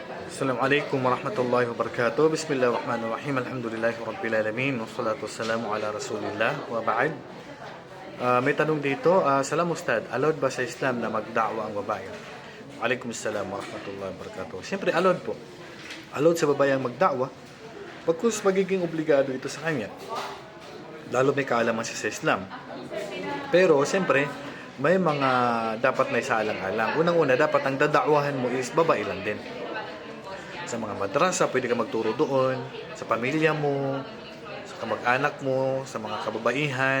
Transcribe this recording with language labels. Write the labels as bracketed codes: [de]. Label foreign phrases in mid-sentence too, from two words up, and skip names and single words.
[ar] السلام عليكم ورحمة الله وبركاته. بسم الله الرحمن الرحيم. الحمد لله رب العالمين. والصلاة والسلام على رسول الله وبعد. [tl] May tanong dito, salam Ustad, allowed ba sa Islam na magda'wa ang babae? [ar] وعليكم السلام ورحمة الله وبركاته. [tl] Siyempre allowed po. Allowed sa babae ang magda'wa pagkus magiging obligado ito sa kanya. Lalo may kaalaman siya sa Islam. Pero siyempre, may mga dapat may saalang-alang. Unang-una, dapat ang dadakwahan mo is babae lang din. Sa mga madrasa, pwede ka magturo doon, sa pamilya mo, sa kamag-anak mo, sa mga kababaihan.